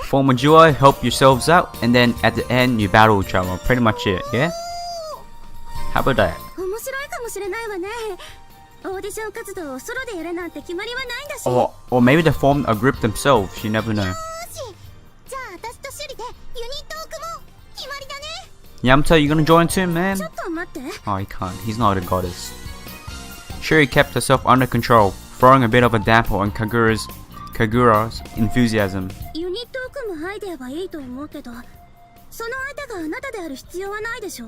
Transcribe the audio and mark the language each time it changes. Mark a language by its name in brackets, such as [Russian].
[English] Form a duo, help yourselves out, and then at the end you battle each other. Pretty much it, yeah? How about that? [Japanese] 面白いかもしれないわね。オーディション活動をソロでやるなんて決まりはないんだし。 [English] Or maybe they formed a group themselves, you never know. [Japanese] よし。じゃあ私とシュリでユニットを組もう。決まりだね。 [English] Yamato, you gonna join too, man? [Japanese] ちょっと待って。 [English] Oh, he can't. He's not a goddess. Shuri kept herself under control, throwing a bit of a damper on Kagura's enthusiasm. [Japanese] ユニットを組むアイデアはいいと思うけど、その相手があなたである必要はないでしょ。